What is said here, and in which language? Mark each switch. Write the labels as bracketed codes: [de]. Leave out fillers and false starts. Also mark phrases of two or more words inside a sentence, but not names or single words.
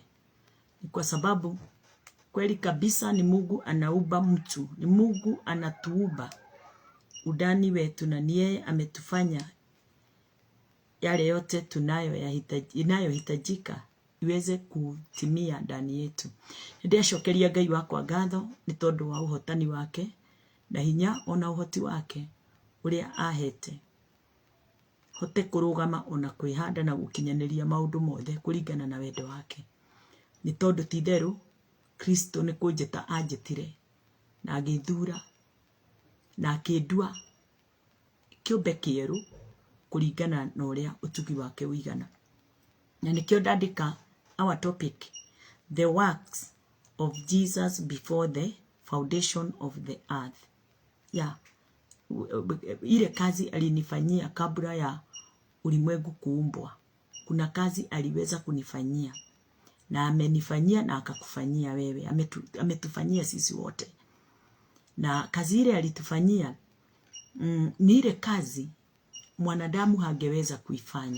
[sw] Ni kwa sababu kweli kabisa ni Mungu anaumba mtu. Ni Mungu anatuumba udani wetu na ni yeye ametufanya yale yote inayohitajika iweze kutimia ndani yetu. [ki] Ndĩracokeria Ngai wakwa ngatho ni tondu wa uhotani wake na hinya ona uhoti wake uria ahete. Hote kurugama ona kwihanda na gukinyaniria maundu mothe kuringana na wendo wake. Ni tondu ti theru Kristo ni kunjeta anjetire na agithura na akindua kiumbe kieru kuringana na uria utugi wake uigana. Na nikio ndandika [en] our topic, the works of Jesus before the foundation of the earth. [sw] Ile kazi alinifanyia kabla ya ulimwengu kuumbwa. Kuna kazi aliweza kunifanyia na amenifanyia na akakufanyia wewe. Ametufanyia sisi wote. Na kazi ile alitufanyia ni ile kazi mwanadamu hangeweza kuifanya.